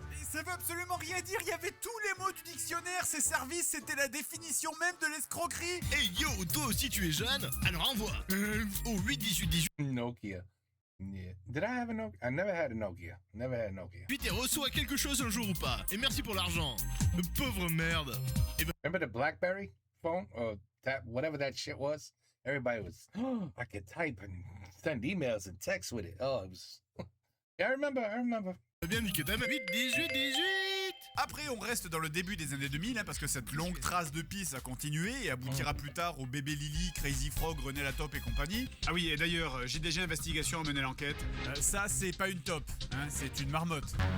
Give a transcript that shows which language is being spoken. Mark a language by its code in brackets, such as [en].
[fr] Et ça veut absolument rien dire, il y avait tous les mots du dictionnaire. Ces services, c'était la définition même de l'escroquerie. Hey yo, toi aussi tu es jeune? Alors envoie au 8-18-18 [en] Nokia. Yeah. Did I have a Nokia? I never had a Nokia. Never had a Nokia. [fr] et reçois quelque chose un jour ou pas. Et merci pour l'argent. Pauvre merde. [en] Remember the BlackBerry phone? Or that whatever that shit was? Everybody was, oh, I could type and send emails and text with it. Oh, it was. Yeah, I remember. [fr] Bien niqué ta mère. 8-18-18. Après, on reste dans le début des années 2000, hein, parce que cette longue trace de pisse a continué et aboutira plus tard au bébé Lily, Crazy Frog, René la Top et compagnie. Ah oui, et d'ailleurs, j'ai déjà investigation à mener l'enquête. Ça, c'est pas une top, hein, c'est une marmotte.